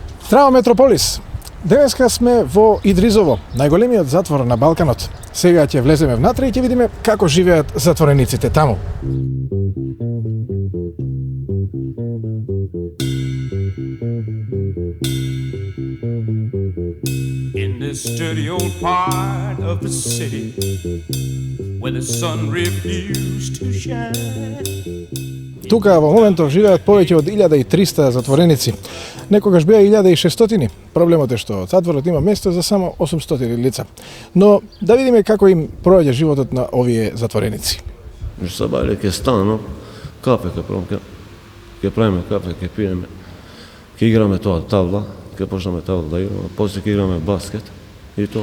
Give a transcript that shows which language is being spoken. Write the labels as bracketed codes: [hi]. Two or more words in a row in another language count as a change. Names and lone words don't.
[mk] Здраво, Метрополис! Денеска сме во Идризово, најголемиот затвор на Балканот. Сега ќе влеземе внатре и ќе видиме како живеат затворениците таму. [en] In this dirty old part of the city where the sun refused to shine. [mk] Тука во моментов живеат повеќе од 1300 затвореници. Некогаш беа 1600. Проблемот е што затворот има место за само 800 лица. Но да видиме како им проаѓа животот на овие затвореници. Се бавиле ке стано, кафе ке промке, ке правиме кафе, ке пиеме, ке играме тоа табла, ке почнеме табла да играме, после ке играме баскет и тоа.